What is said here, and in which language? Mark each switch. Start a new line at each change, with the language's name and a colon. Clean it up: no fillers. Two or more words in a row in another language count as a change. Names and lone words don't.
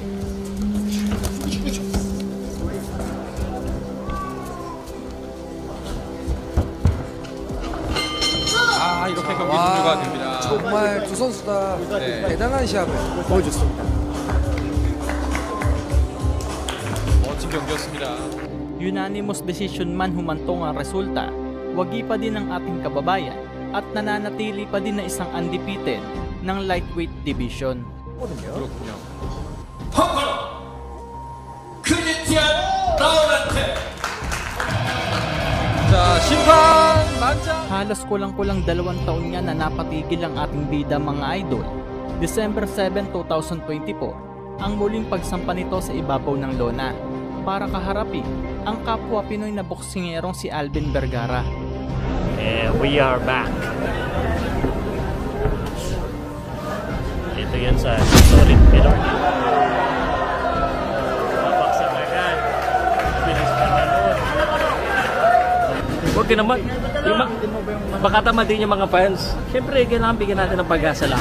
Korean: 아, 이렇게 경기 종료가 됩니다. 정말 두 선수 다 네. 대단한 시합을 보여줬습니다. 멋진 경기였습니다.
Filipino: Unanimous decision man humantong ang resulta, wagi pa din ang ating kababayan at nananatili pa din na isang undefeated ng lightweight division.
Korean: 그렇군요. 크리스티안 라우렌테. 자, 심판 만장.
Filipino: Halos kulang-kulang 2 taon nga na napatigil ang ating bida mga idol. December 7, 2024, ang muling pagsampa nito sa ibabaw ng lona para kaharapin ang kapwa Pinoy na boksingerong si Alvin Vergara.
English: And we are back.
Filipino: Ito yan sa
English: solid pillar.
Filipino: Baksak agad. Bilis pa na nun. Huwag ka naman. Baka tama din yung mga fans. Siyempre, kailangan bigyan natin ng pag-asa lahat.